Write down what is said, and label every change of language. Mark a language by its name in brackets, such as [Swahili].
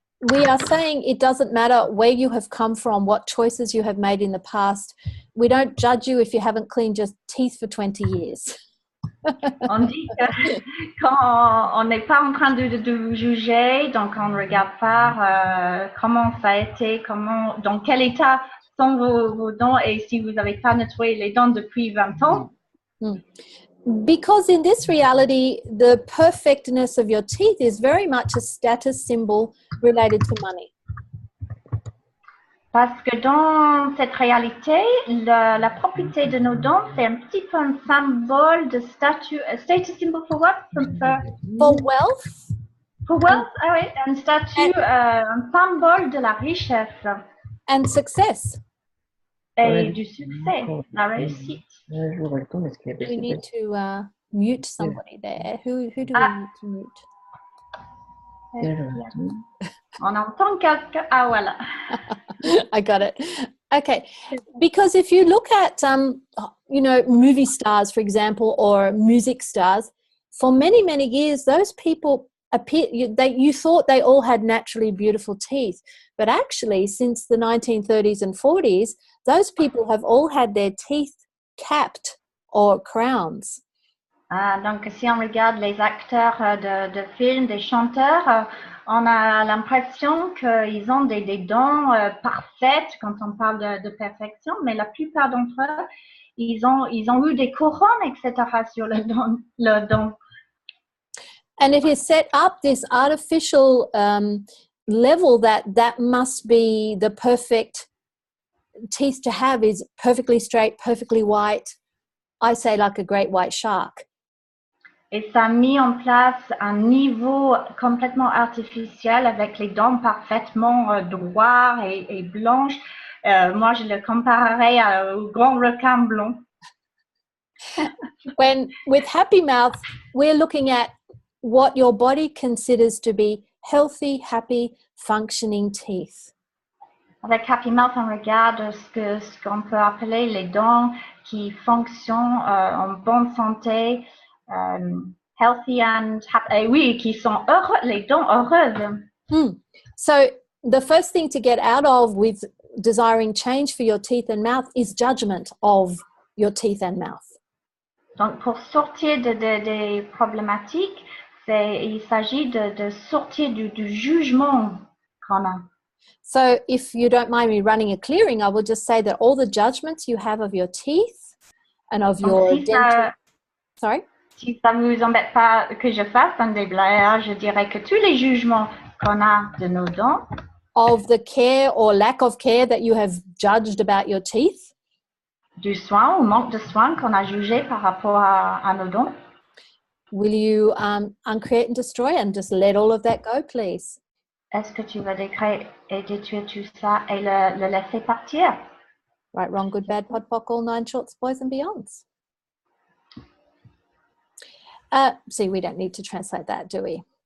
[English] We are saying it doesn't matter where you have come from, what choices you have made in the past. We don't judge you if you haven't cleaned your teeth for 20 years. [French] On dit que quand on n'est pas en train de juger, donc on ne regarde pas comment ça a été, dans quel état sont vos dents et si vous n'avez pas nettoyé les dents depuis 20 ans. [English] Because in this reality, the perfectness of your teeth is very much a status symbol related to money. [French] Parce que dans cette réalité, la propriété de nos dents, c'est un petit peu un symbole de statut. [English] Status symbol for what? For wealth. For wealth, [French] ah oui, un statut, un symbole de la richesse. [English] And success. [French] Et du succès, la réussite. [English] We need to mute somebody there. Who do we need to mute? [French] On entend quelqu'un. Ah, voilà. [English] I got it. Okay. Because if you look at, you know, movie stars, for example, or music stars, for many, many years, those people you thought they all had naturally beautiful teeth. But actually, since the 1930s and 40s, those people have all had their teeth capped or crowns. [French] Donc, si on regarde les acteurs de films, des chanteurs, on a l'impression qu'ils ont des dents parfaites quand on parle de perfection, mais la plupart d'entre eux, ils ont eu des couronnes, etc. sur le dent. [English] And it is set up this artificial level that must be the perfect teeth to have, is perfectly straight, perfectly white. I say like a great white shark. [French] Et ça a mis en place un niveau complètement artificiel avec les dents parfaitement droites et blanches. Moi, je le comparerais au grand requin blond. [English] When with Happy Mouth, we're looking at what your body considers to be healthy, happy, functioning teeth. [French] Avec Happy Mouth, on regarde ce qu'on peut appeler les dents qui fonctionnent en bonne santé, [English] healthy and happy. [French] Oui, qui sont heureux, les dents heureuses. [English] So the first thing to get out of with desiring change for your teeth and mouth is judgment of your teeth and mouth. [French] Donc, pour sortir des problématiques, il s'agit de sortir du jugement qu'on a. [English] So if you don't mind me running a clearing, I will just say that all the judgments you have of your teeth and of your dental... Sorry? [French] Si ça ne vous embête pas que je fasse un déblayage, je dirais que tous les jugements qu'on a de nos dents, [English] of the care or lack of care that you have judged about your teeth, [French] du soin ou manque de soin qu'on a jugé par rapport à nos dents, [English] will you uncreate and destroy and just let all of that go, please? [French] est-ce que tu vas décréter et détruire tout ça et le laisser partir? [English] Right, wrong, good, bad, pod, poc, all 9 shorts, boys and beyonds. See, we don't need to translate that, do we?